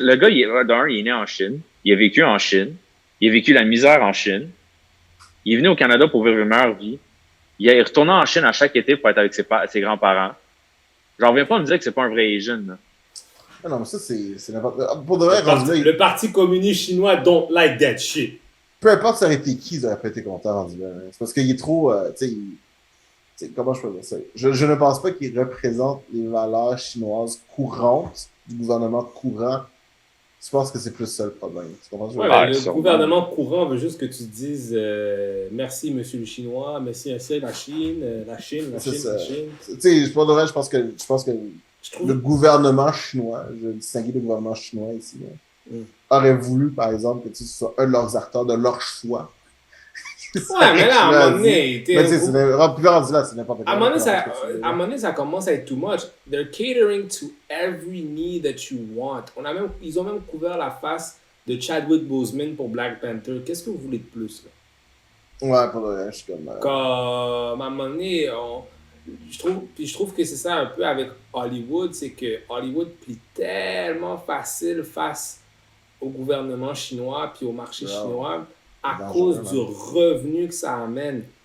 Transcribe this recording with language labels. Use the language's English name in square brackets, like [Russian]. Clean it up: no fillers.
[French] Le gars, il est né en Chine. Il a vécu en Chine. Il a vécu la misère en Chine. Il est venu au Canada pour vivre une meilleure vie. Il est retourné en Chine à chaque été pour être avec ses grands-parents. J'en reviens pas à me dire que c'est pas un vrai Asian. Là. Ah non, mais ça, c'est n'importe quoi. Pour de vrai, rendu là, Le Parti communiste chinois [English] don't like that shit. [French] peu importe ça aurait été qui, ils auraient pas été contents rendu là. Hein. C'est parce qu'il est trop. Tu sais, comment je peux dire ça? Je ne pense pas qu'il représente les valeurs chinoises courantes du gouvernement courant. Je pense que c'est plus ça le problème. Tu comprends ce que je veux Ouais, dire? mais le sûrement. gouvernement courant veut juste que tu dises merci, monsieur le Chinois, merci, la Chine, la Chine, la C'est Chine, ça. la Chine. Tu sais, pour de vrai, je pense que Je trouve. le gouvernement chinois, je vais distinguer le gouvernement chinois ici, là, aurait voulu, par exemple, que tu sois un de leurs acteurs de leur choix. Ouais, mais là, à un moment donné, Mais tu sais, plus rendu là, c'est n'importe quoi. à un moment donné, ça commence à être too much. [English] They're catering to every need that you want. [French] Ils ont même couvert la face de Chadwick Boseman pour Black Panther. Qu'est-ce que vous voulez de plus, là? Ouais, pour de vrai, je suis comme. Comme, à un moment donné, je trouve que c'est ça un peu avec Hollywood, c'est que Hollywood plie tellement facile face au gouvernement chinois puis au marché chinois à cause du revenu que ça amène.